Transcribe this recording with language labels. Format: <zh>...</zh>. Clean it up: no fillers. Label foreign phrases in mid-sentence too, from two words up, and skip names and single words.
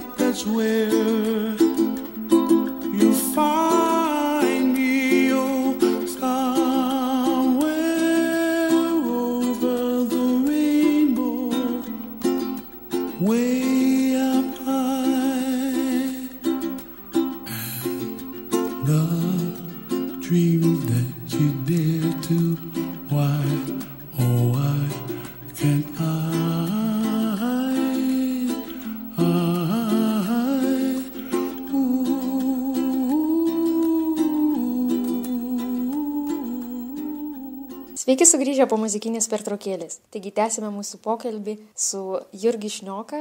<en>That's where you find me, oh, somewhere over the rainbow, way up high. And the dreams that you dare to, why, oh, why can't</en> <lt>Sveiki sugrįžę po muzikinės pertraukėlės. Taigi tęsime mūsų pokalbį su Jurgi Šnioka.</lt>